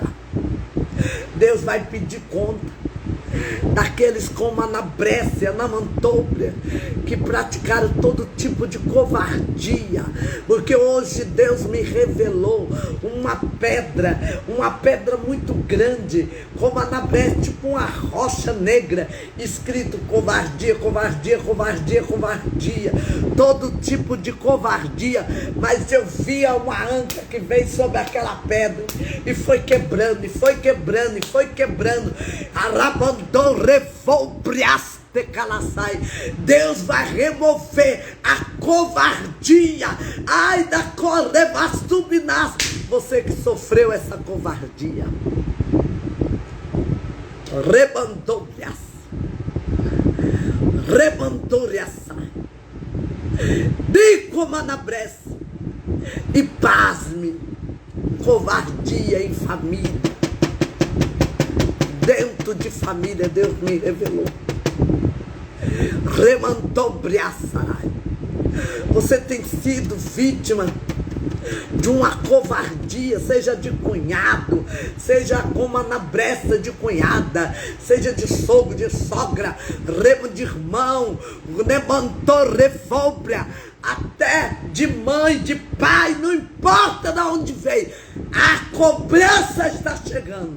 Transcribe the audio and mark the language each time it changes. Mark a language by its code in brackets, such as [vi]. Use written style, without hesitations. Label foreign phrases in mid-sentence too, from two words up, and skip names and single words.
[pt] Deus vai pedir conta daqueles como Anabrécia, na Mantóbria, que praticaram todo tipo de covardia, porque hoje Deus me revelou uma pedra muito grande, como Anabrécia, tipo uma rocha negra, escrito covardia, covardia, covardia, covardia, todo tipo de covardia. Mas eu via uma anca que veio sobre aquela pedra e foi quebrando, e foi quebrando, e foi quebrando. Arabandou revolbriaste calaçai. Deus vai remover a covardia. Ai da correvastubinas, você que sofreu essa covardia. Rebandorias, rebandoriasai, dico manabres, e pasme, covardia em família. Dentro de família, Deus me revelou. Remantobriaçarai. Você tem sido vítima de uma covardia, seja de cunhado, seja como Anabrécia de cunhada, seja de sogro, de sogra, remo de irmão, levantou revóbria, até de mãe, de pai, não importa de onde veio, a cobrança está chegando.